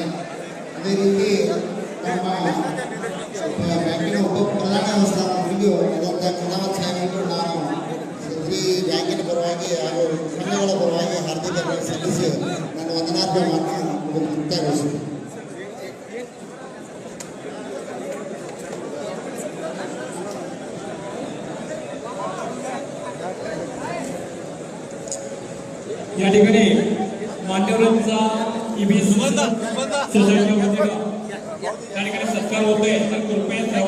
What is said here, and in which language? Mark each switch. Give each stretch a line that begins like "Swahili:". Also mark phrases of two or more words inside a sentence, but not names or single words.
Kannada: ಅದೇ ರೀತಿ ನಮ್ಮ ಬ್ಯಾಂಕಿನ ಉಪ ಪ್ರಧಾನ ವ್ಯವಸ್ಥಾಪಕರಿಗೂ ಆದಂಥ ಕಲಾವತ್ ಸಾಹೇಬರಿಗೂ ನಾನು ಶ್ರೀ ಬ್ಯಾಂಕಿನ ಪರವಾಗಿ ಹಾಗೂ ಸಂಘಗಳ ಪರವಾಗಿ ಹಾರ್ದಿಕ ಸಲ್ಲಿಸಿ ನಾನು ವಂದನಾರ್ಥ ಮಾತನ್ನು ಮುಕ್ತಾಯಗೊಳಿಸುತ್ತೇನೆ.
Marathi: या ठिकाणी मान्यवरांचा सोसायटी त्या ठिकाणी सत्कार होतोय तर कृपया